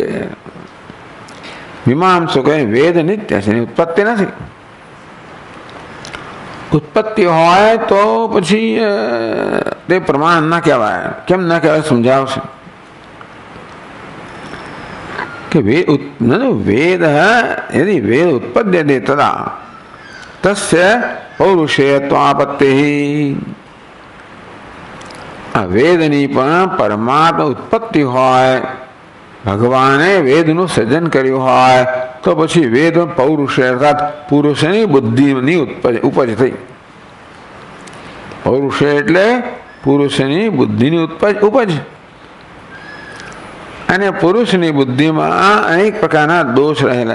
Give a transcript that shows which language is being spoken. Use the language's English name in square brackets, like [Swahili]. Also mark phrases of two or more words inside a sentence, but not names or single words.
[Gujarati] મીમાંસકો વેદ નિત્ય છે, એની ઉત્પત્તિ નથી. ઉત્પત્તિ હોય તો પછી તે પ્રમાણ ના કહેવાય. કેમ ના કહેવાય સમજાવશે. [Sanskrit] कि वेद यदि वेद उत्पद्यते तदा तस्य पौरुषेयत्वापत्ति [Gujarati] આ વેદની પણ પરમાત્મા ઉત્પત્તિ હોય ભગવાને વેદનું સર્જન કર્યું હોય તો પછી વેદ પૌરુષ અર્થાત પુરુષની બુદ્ધિની ઉપજ થઈ. પૌરુષ એટલે પુરુષની બુદ્ધિની ઉપજ અને પુરુષની બુદ્ધિમાં અનેક પ્રકારના દોષ રહેલા.